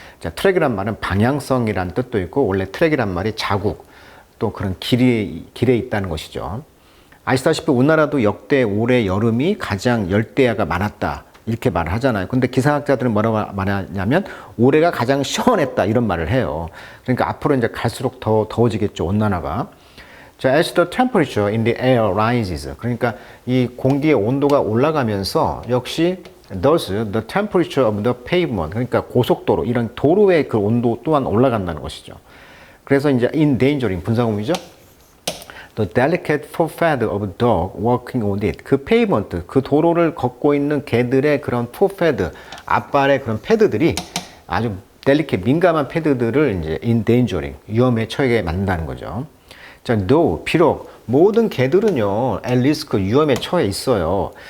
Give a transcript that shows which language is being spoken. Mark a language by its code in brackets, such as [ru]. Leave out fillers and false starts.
[ko] 자, 트랙이란 말은 방향성이란 뜻도 있고, 원래 트랙이란 말이 자국, 또 그런 길에 있다는 것이죠. 아시다시피 우리나라도 역대 올해 여름이 가장 열대야가 많았다, 이렇게 말을 하잖아요. 근데 기상학자들은 뭐라고 말하냐면 올해가 가장 시원했다, 이런 말을 해요. 그러니까 앞으로 이제 갈수록 더 더워지겠죠, 온난화가. [en] 자, as the temperature in the air rises. [ko] 그러니까 이 공기의 온도가 올라가면서 역시 [en] thus the temperature of the pavement. [ko] 그러니까 고속도로, 이런 도로의 그 온도 또한 올라간다는 것이죠. 그래서 이제 endangering, 분사구문이죠. [en] The delicate forehead of dog walking on it. [ko] 그 pavement, 그 도로를 걷고 있는 개들의 그런 forehead, 앞발의 그런 패드들이 아주 delicate, 민감한 패드들을 이제 endangering, 위험에 처하게 만든다는 거죠. 자, though, 비록 모든 개들은요, [en] at risk, [ko] 위험에 처해 있어요.